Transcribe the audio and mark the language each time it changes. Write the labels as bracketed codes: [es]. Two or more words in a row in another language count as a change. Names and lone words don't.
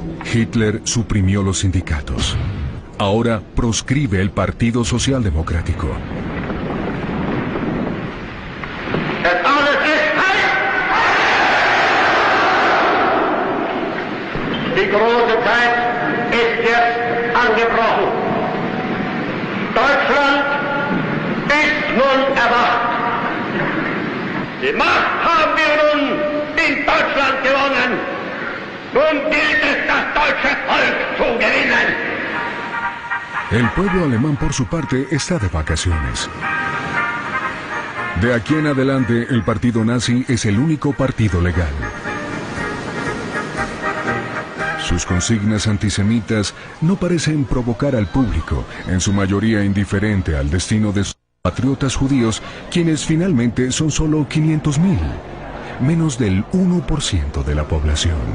[es] Hitler suprimió los sindicatos. Ahora proscribe el Partido Socialdemocrático. [de] Die große Zeit ist jetzt angebrochen. Deutschland ist nun erwacht. Die Macht haben wir nun in Deutschland gewonnen. Nun gilt es, das deutsche Volk zu gewinnen. [es] El pueblo alemán, por su parte, está de vacaciones. De aquí en adelante, el partido nazi es el único partido legal. Sus consignas antisemitas no parecen provocar al público, en su mayoría indiferente al destino de sus patriotas judíos, quienes finalmente son solo 500.000, menos del 1% de la población.